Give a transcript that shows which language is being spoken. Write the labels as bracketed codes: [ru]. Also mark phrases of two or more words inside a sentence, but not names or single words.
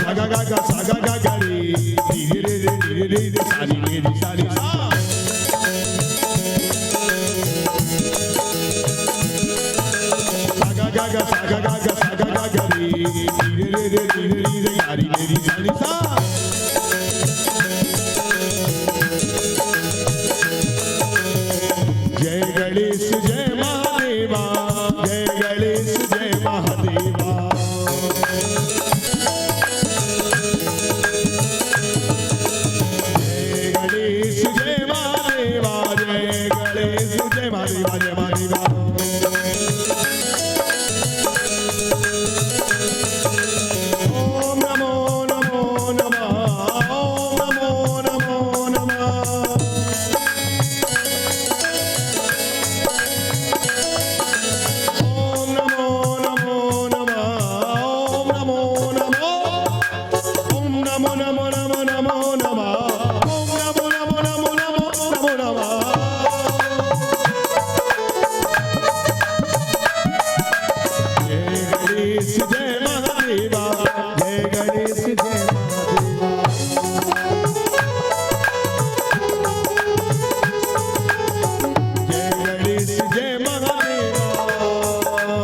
[hi] गा गा सा गा गा गा रे रे रे रे रे रे सानी रे रे सानी सा गा गा गा सा गा गा गा सा गा गा गा रे रे रे रे रे रे यारी मेरी सानी सा जय गणेश जय महादेवा जय गणेश जय महादेवा जय गणेश जय महादेवा जय गणेश जय महादेवा जय महादेवा [sa] ओम नमो नमो नमः [hi] ओम नमो नमो नमः [sa] ओम नमो नमो नमः ओम नमो नमो ओम नमो नमो नमो नमो नमः ओम नमो नमो नमो नमो नमो नमः [hi] जय गणेश जय महादेवा [sa] जय गणेश जय महादेवा [hi] जय गणेश जय महादेवा